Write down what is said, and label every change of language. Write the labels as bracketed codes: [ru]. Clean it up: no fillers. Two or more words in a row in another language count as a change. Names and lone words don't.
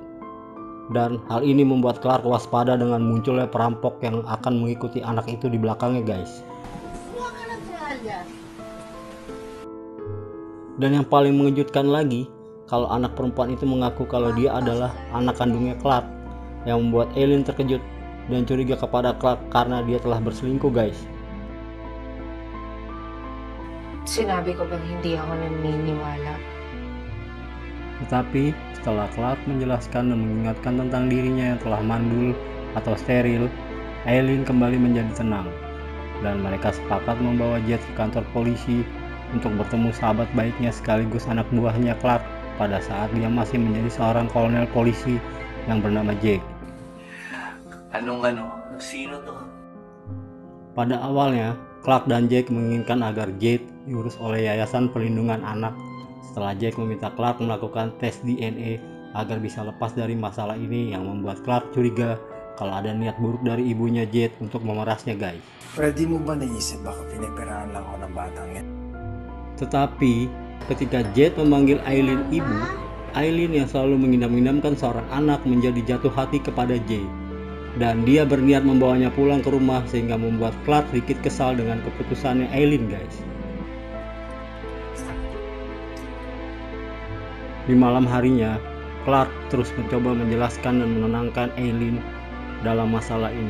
[id] Dan hal ini membuat Clark waspada dengan munculnya perampok yang akan mengikuti anak itu di belakangnya, guys. Dan yang paling mengejutkan lagi, kalau anak perempuan itu mengaku kalau dia adalah anak kandungnya Clark, yang membuat Aileen terkejut dan curiga kepada Clark karena dia telah berselingkuh, guys. [tl] Sinabi ko bang hindi ako naniniwala? [id] Tetapi setelah Clark menjelaskan dan mengingatkan tentang dirinya yang telah mandul atau steril, Aileen kembali menjadi tenang. Dan mereka sepakat membawa Jade ke kantor polisi untuk bertemu sahabat baiknya sekaligus anak buahnya Clark pada saat dia masih menjadi seorang kolonel polisi yang bernama Jake. [tl] Sino to? [id] Pada awalnya, Clark dan Jake menginginkan agar Jade diurus oleh Yayasan Perlindungan Anak. Setelah Jake meminta Clark melakukan tes DNA agar bisa lepas dari masalah ini yang membuat Clark curiga kalau ada niat buruk dari ibunya Jade untuk memerasnya, guys. [tl] Pwede mo ba naisip baka pinipirahan lang ako ng batang yan? [id] Tetapi ketika Jade memanggil Aileen ibu, Aileen yang selalu mengidam-idamkan seorang anak menjadi jatuh hati kepada Jade. Dan dia berniat membawanya pulang ke rumah sehingga membuat Clark sedikit kesal dengan keputusannya Aileen, guys. Di malam harinya, Clark terus mencoba menjelaskan dan menenangkan Aileen dalam masalah ini.